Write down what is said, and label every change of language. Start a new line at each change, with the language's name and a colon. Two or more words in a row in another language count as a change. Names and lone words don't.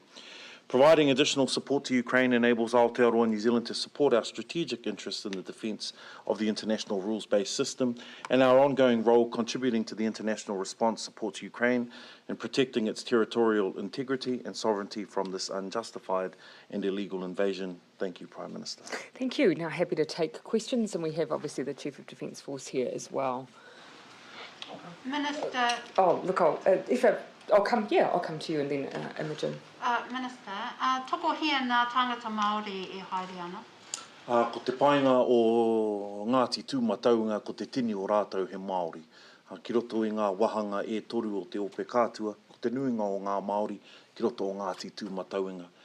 English: Providing additional support to Ukraine enables Aotearoa New Zealand to support our strategic interests in the defence of the international rules-based system and our ongoing role contributing to the international response support to Ukraine and protecting its territorial integrity and sovereignty from this unjustified and illegal invasion. Thank you, Prime Minister. Thank you. Now happy to take questions, and we have obviously the Chief of Defence Force here as well. Minister. Oh, look, I'll come to you and then Imogen. Minister,
Māori: toko hia ngā tangata Māori e haere ana? Ko te painga o Ngāti Tūmataunga ko te tini o rātou he Māori. Ki roto i ngā wahanga e toru o te ope kātua, ko te nuinga o ngā Māori ki roto o Ngāti Tūmataunga.